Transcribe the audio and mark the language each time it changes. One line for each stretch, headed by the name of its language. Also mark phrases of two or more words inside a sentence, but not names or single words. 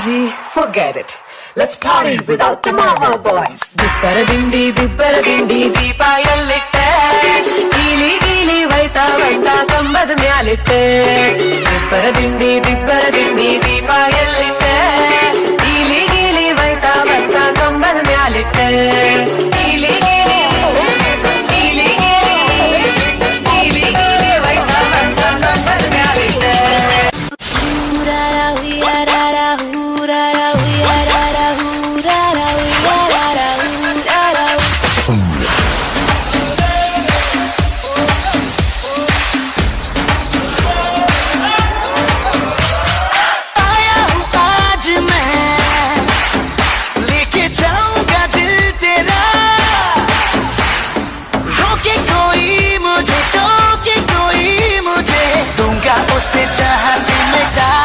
English: forget it. Let's party without the mama boys.
Kannada: ದಿಬ್ಬರ ದಿಂಡಿ ದೀಪ ಎಲ್ಲಿಟ್ಟೆ, ಗೀಲಿ ಗೀಲಿ ವೈತಾ ವೈತಾ ಕಂಬದ ಮ್ಯಾಲಿಟ್ಟೆ. ದಿಬ್ಬರ ದಿಂಡಿ ದೀಪ ಎಲ್ಲಿಟ್ಟೆ, ಗೀಲಿ ಗೀಲಿ ವೈತಾ ವೈತಾ ಕಂಬದ ಮ್ಯಾಲಿಟ್ಟೆ. ಗೀಲಿ ಗೀಲಿ ಗೀಲಿ ಗೀಲಿ ಗೀಲಿ ವೈತಾ ವೈತಾ ಕಂಬದ ಮ್ಯಾಲಿಟ್ಟೆ. Hurara, huyarara, hurara, huyarara, hurara, huyarara, hurara.
Hindi: आया हूँ आज मैं, लेके जाऊंगा दिल तेरा. रोके कोई मुझे, टोके कोई मुझे, दूंगा उसे जहाँ से मिटा.